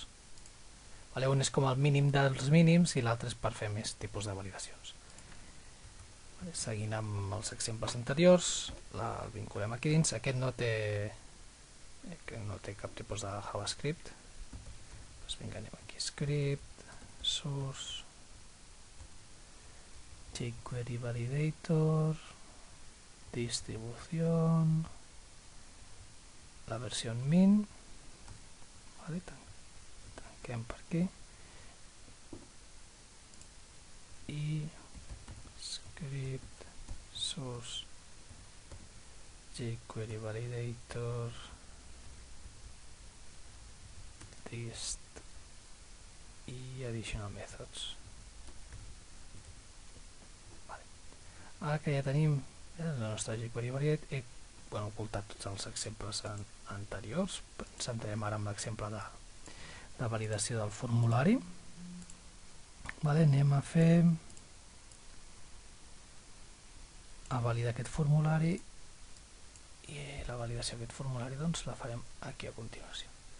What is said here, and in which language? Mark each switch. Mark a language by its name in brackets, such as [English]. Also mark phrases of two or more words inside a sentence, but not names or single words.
[Catalan] Un és com el mínim dels mínims i l'altre és per fer més tipus de validacions. Seguint amb els exemples anteriors, el vinculem aquí dins. Aquest no té cap tipus de JavaScript. Vinga, anem aquí, [English] script, source, jQuery Validator, [Catalan] distribución, [Spanish] la versión [Catalan] min, tanquem per aquí, i [English] script, source, [Catalan] jQuery Validator, dist i [English] additional methods. [Catalan] Ara que ja tenim la nostra jQuery Validate, he ocultat tots els exemples anteriors. Ens centrem ara en l'exemple de validació del formulari. Anem a validar aquest formulari i la validació d'aquest formulari la farem aquí a continuació.